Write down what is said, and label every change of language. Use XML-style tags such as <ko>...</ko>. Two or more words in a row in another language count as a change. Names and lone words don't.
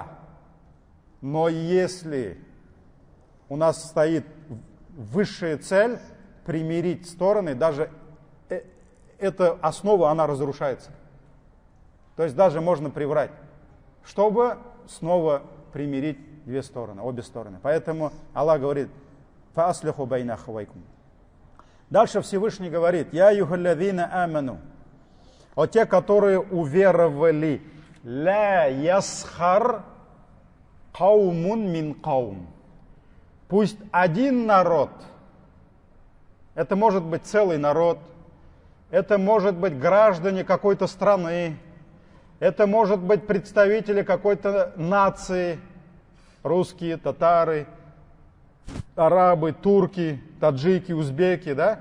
<ru>Но если у нас стоит высшая цель примирить стороны, даже эта основа, она разрушается. То есть даже можно приврать, чтобы снова примирить две стороны, обе стороны. Поэтому Аллах говорит,</ru> <ar>فأصلحوا بين أخويكم.</ar> <ru>Дальше Всевышний говорит,</ru> <ar>يا أيها الذين آمنوا,</ar> <ru>о те, которые уверовали,</ru> <ar>لا يسخر قوم من قوم.</ar> <ru>Пусть один народ, это может быть целый народ, это может быть граждане какой-то страны, это может быть представители какой-то нации, русские, татары, арабы, турки, таджики, узбеки, да?</ru>